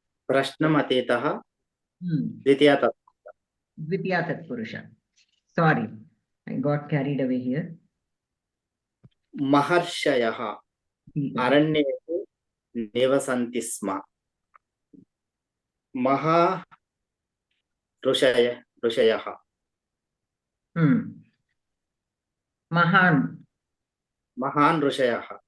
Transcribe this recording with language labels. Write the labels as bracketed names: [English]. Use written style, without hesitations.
[Sanskrit] प्रश्नम् अतीतः द्वितीया तत्पुरुष. द्वितीया तत्पुरुष. [English] Sorry, I got carried away here. [Sanskrit] महर्षयः अरण्येषु निवसन्ति स्म. ऋषयः महान् ऋषयः.